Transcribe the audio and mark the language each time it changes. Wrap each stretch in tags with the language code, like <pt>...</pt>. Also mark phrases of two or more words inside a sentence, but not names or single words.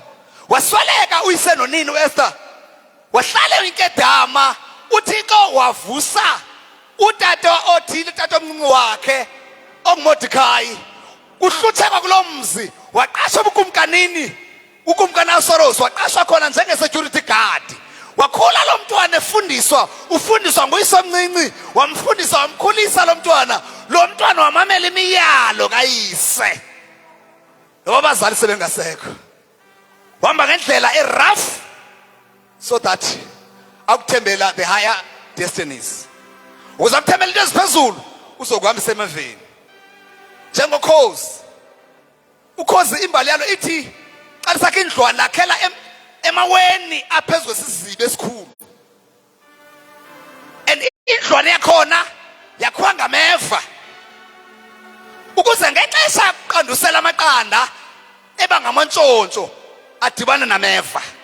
<xh>Wasweleka uyise nonina uEsther, wahlala inkedama. uThixo wavusa utata othile, utata omncinci wakhe onguMordekhai. Kuhlutheka kulomzi, waqasha ubukumkanini, ukumkani Ahasuerus waqasha khona njenge-security guard. Wakhula lo mntwana efundiswa, ufundiswa nguyise omncinci, wamfundisa wamkhulisa lo mntwana. Lo mntwana wamamela imiyalo kayise ngoba abazali sebengasekho. Wahamba ngendlela erough</xh> <en>so that</en> <xh>akuthembela</xh> <en>the higher destinies.</en> <xh>Uzakuthembela into eziphezulu uzokuhambisa emaveni njengokhozi. Ukhozi imbali yalo ithi xa sakhe indlwana lakhela emaweni aphezulu kwesiziba esikhulu, and indlwana yakhona yakhiwa ngameva ukuze ngexesha qandusela amaqanda eba ngamantshontsho adibana nameva</xh>